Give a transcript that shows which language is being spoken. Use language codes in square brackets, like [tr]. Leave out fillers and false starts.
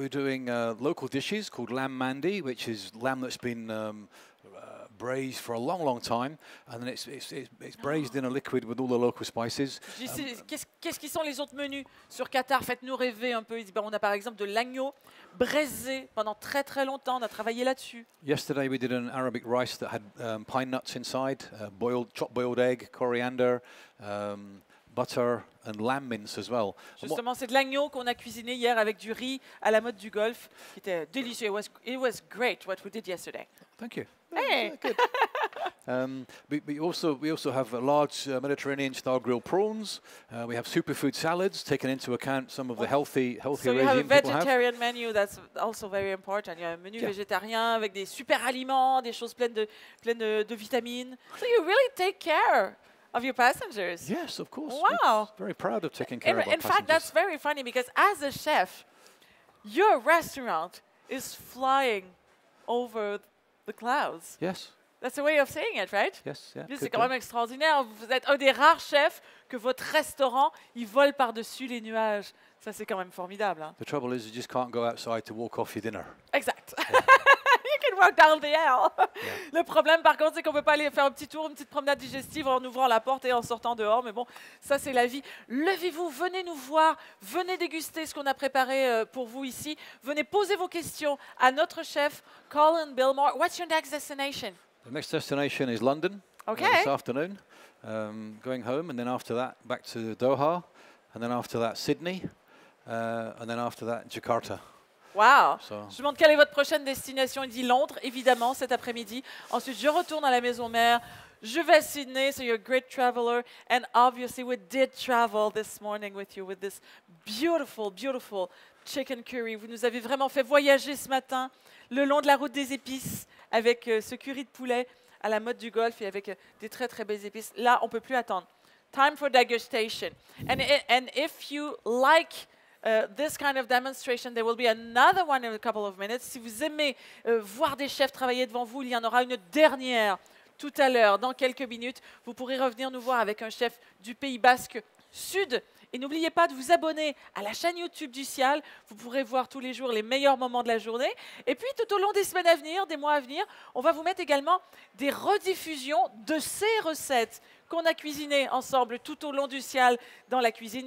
[en] we're doing local dishes called lamb mandi, which is lamb that's been braised for a long, long time, and then it's braised in a liquid with all the local spices. [fr] Qu'est-ce qui sont les autres menus sur Qatar? Faites-nous rêver un peu. On a par exemple de l'agneau braisé pendant très très longtemps. On a travaillé là-dessus. [en] Yesterday we did an Arabic rice that had pine nuts inside, chopped boiled egg, coriander, butter and lamb mince as well. [fr] Justement, c'est de l'agneau qu'on a cuisiné hier avec du riz à la mode du Golfe, qui était délicieux. [en] It was great what we did yesterday. Thank you. Hey. Good. We also have large Mediterranean-style grilled prawns. We have superfood salads, taking into account some of the healthy So you have a regime people have. vegetarian menu, that's also very important. [fr] Il y a un menu végétarien avec des super aliments, des choses pleines de vitamines. [en] So you really take care of your passengers. Yes, of course. Wow. We're very proud of taking care of our In fact, that's very funny because as a chef, your restaurant is flying over the clouds. Yes. That's the way of saying it, right? Yes. Yeah. [fr] C'est quand même extraordinaire. Vous êtes un des rares chefs que votre restaurant, il vole par-dessus les nuages. Ça, c'est quand même formidable. Hein? [en] The trouble is, you just can't go outside to walk off your dinner. Exact. You can walk down the aisle. [fr] Le problème, par contre, c'est qu'on ne peut pas aller faire un petit tour, une petite promenade digestive en ouvrant la porte et en sortant dehors. Mais bon, ça, c'est la vie. Levez-vous, venez nous voir, venez déguster ce qu'on a préparé pour vous ici. Venez poser vos questions à notre chef, Colin Binmore. [en] What's your next destination? The next destination is London Okay. this afternoon. Going home, and then after that, back to Doha, and then after that, Sydney, and then after that, Jakarta. Wow. So. [fr] Je demande quelle est votre prochaine destination. Il dit Londres, évidemment, cet après-midi. Ensuite, je retourne à la maison mère. Je vais à Sydney, [en] so you're a great traveler. And obviously, we did travel this morning with you with this beautiful, beautiful chicken curry. [fr] Vous nous avez vraiment fait voyager ce matin le long de la route des épices avec ce curry de poulet à la mode du Golfe et avec des très, très belles épices. Là, on ne peut plus attendre. [en] Time for degustation. And if you like this kind of demonstration, there will be another one in a couple of minutes. [fr] Si vous aimez voir des chefs travailler devant vous, il y en aura une dernière tout à l'heure, dans quelques minutes. Vous pourrez revenir nous voir avec un chef du Pays Basque Sud. Et n'oubliez pas de vous abonner à la chaîne YouTube du SIAL. Vous pourrez voir tous les jours les meilleurs moments de la journée. Et puis, tout au long des semaines à venir, des mois à venir, on va vous mettre également des rediffusions de ces recettes qu'on a cuisinées ensemble tout au long du SIAL dans la cuisine.